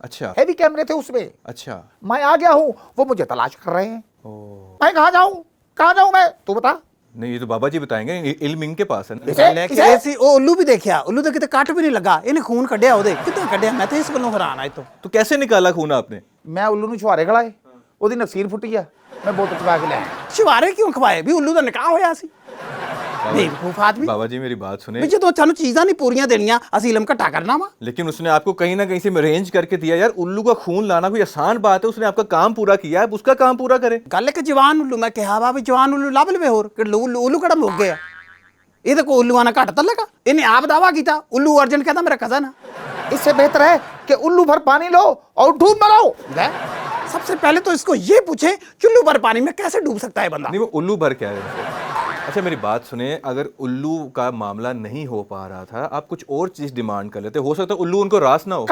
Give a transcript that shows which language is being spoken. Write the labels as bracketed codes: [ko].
[hi] अच्छा। हेवी कैमरे थे उसमें, अच्छा। मैं आ गया हूँ, वो मुझे तलाश कर रहे हैं। ओ मैं कहाँ जाऊँ, कहाँ जाऊँ मैं, तू बता। नहीं, ये तो बाबा जी बताएंगे, इल्म इनके पास है ना। इसे- लेके इसे- [pa] ऐसी ਉਹ ਉੱਲੂ ਵੀ ਦੇਖਿਆ ਉੱਲੂ ਤਾਂ ਕਿਤੇ ਕੱਟ ਵੀ ਨਹੀਂ ਲੱਗਾ ਇਹਨੇ ਖੂਨ ਕੱਢਿਆ ਉਹਦੇ ਕਿੱਦਾਂ ਕੱਢਿਆ ਮੈਂ ਤਾਂ ਇਸ ਗੱਲੋਂ ਹੈਰਾਨ ਆ ਇਹ ਤੋਂ [hi] तो कैसे निकाला खून आपने? [pa] ਮੈਂ ਉੱਲੂ ਨੂੰ ਛੁਹਾਰੇ ਖੜਾਏ, ਉਹਦੀ ਨਫਸੀਰ ਫੁੱਟੀ ਆ, ਮੈਂ ਬੋਤਲ ਚਵਾ ਕੇ ਲੈ ਆਇਆ। ਸ਼ਿਵਾਰੇ ਕਿਉਂ ਖਵਾਏ ਵੀ ਉੱਲੂ ਦਾ ਨਿਕਾਹ ਹੋਇਆ ਸੀ ਬੇਵਕੂਫ ਆਦਮੀ [hi] बाबा जी मेरी बात सुने। [pa] ਵੀ ਜਦੋਂ ਸਾਨੂੰ ਚੀਜ਼ਾਂ ਨਹੀਂ ਪੂਰੀਆਂ ਦੇਣੀਆਂ ਅਸੀਂ ਇਲਮ ਘਟਾ ਕਰਨਾ ਵਾ [hi] लेकिन उसने आपको कहीं ना कहीं से अरेंज करके दिया यार। उल्लू का खून लाना कोई आसान बात है, उसने आपका काम पूरा किया है, अब उसका काम पूरा करे। [pa] ਗੱਲ ਇੱਕ ਜਵਾਨ ਉੱਲੂ ਮੈਂ ਕਿਹਾ ਵਾ ਵੀ ਜਵਾਨ ਉੱਲੂ ਲੱਭ ਲਵੇ ਹੋਰ ਕਿ ਉੱਲੂ ਕਿਹੜਾ ਮੁੱਕ ਗਿਆ ਇਹਦੇ ਕੋ ਉੱਲੂਆਂ ਨਾਲ ਘੱਟ ਤਾਂ ਲੱਗਾ ਇਹਨੇ ਆਪ ਦਾਵਾ ਕੀਤਾ ਉੱਲੂ ਅਰਜਨ ਕਹਿੰਦਾ ਮੇਰਾ ਕਜ਼ਨ ਆ [hi] इससे बेहतर है कि उल्लू भर पानी लो और डूब मरो। सबसे पहले तो इसको ये पूछे चुल्लू भर पानी में कैसे डूब सकता है बंदा नहीं, वो उल्लू भर क्या है? अच्छा मेरी बात सुने, अगर उल्लू का मामला नहीं हो पा रहा था, आप कुछ और चीज डिमांड कर लेते, हो सकता है उल्लू उनको रास ना हो।